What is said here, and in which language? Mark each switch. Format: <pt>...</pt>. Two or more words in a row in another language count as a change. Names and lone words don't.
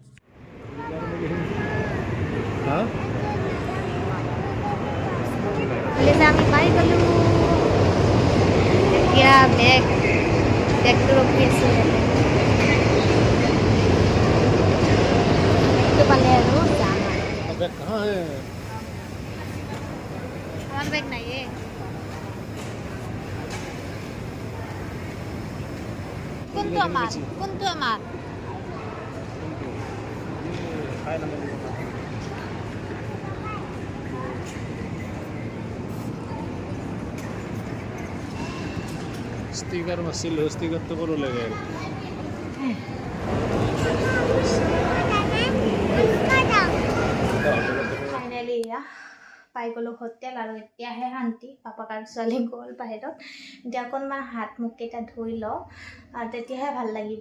<as>আমি পাই গ'লোঁ। এতিয়া বেগটো ৰখি আছোঁ ইয়াতে। পালে আৰু যাম।</as> <hi>আমার बैग नहीं है।</hi> <as>কোনটো আমার स्टिकर मसिलो स्टिकर तो करो लगे ফাইনেলি পাই গ'লোঁ হোটেল, আৰু এতিয়াহে শান্তি। পাপাক আৰু ছোৱালী গ'ল বাহিৰত। এতিয়া অকণমান হাত মুখকেইটা ধুই লওঁ, তেতিয়াহে ভাল লাগিব।</as>